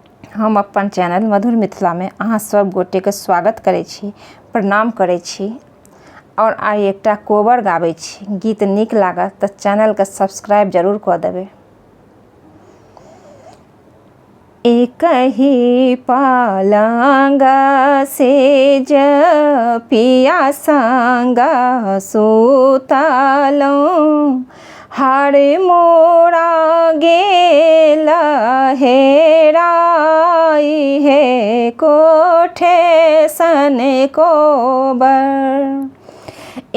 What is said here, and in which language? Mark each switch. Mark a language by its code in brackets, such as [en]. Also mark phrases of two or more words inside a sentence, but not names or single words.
[mai] हम अपन चैनल मधुर मिथिला में अहाँ सब गोटे के स्वागत करै छी, प्रणाम करै छी और आइ एकटा कोबर गाबै छी। गीत नीक लागत तऽ चैनल के सब्सक्राइब जरूर कऽ देबै। एक ही पलंग सेज पिया संग सुतलहुँ, हर मोरा गेल हेराई हे कोठे सन कोबर।